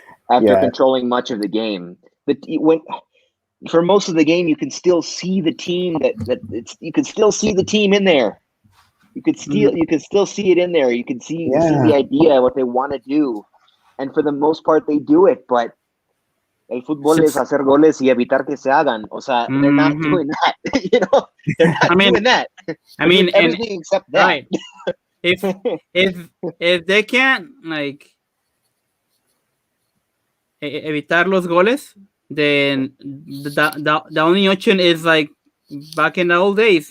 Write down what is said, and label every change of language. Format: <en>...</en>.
<en>After controlling much of the game, but for most of the game, you can still see the team you can still see the team in there. You can still see it in there. You can see the idea, what they want to do, and for the most part, they do it. But</en> <es>El fútbol es hacer goles y evitar que se hagan. O sea,</es> <en>they're not doing that. They're not doing that. I mean, everything except that. Right. If they can't like</en> <es>evitar los goles,</es> <en>then the only option is like back in the old days.</en>